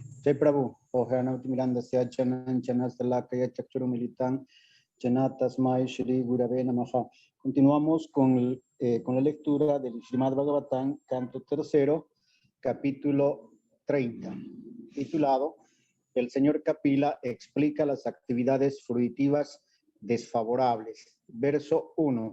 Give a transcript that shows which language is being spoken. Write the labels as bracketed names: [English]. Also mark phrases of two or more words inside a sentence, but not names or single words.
[Sanskrit] Jai Prabhu, Ohanauti Miranda Chanan Chanastalakaya Chakchuru Militan, Chanatasmai Shri Gurave Namaha. [Spanish] Continuamos con la lectura del Srimad Bhagavatam, canto tercero, capítulo 30, titulado El señor Kapila explica las actividades fruitivas desfavorables. Verso 1.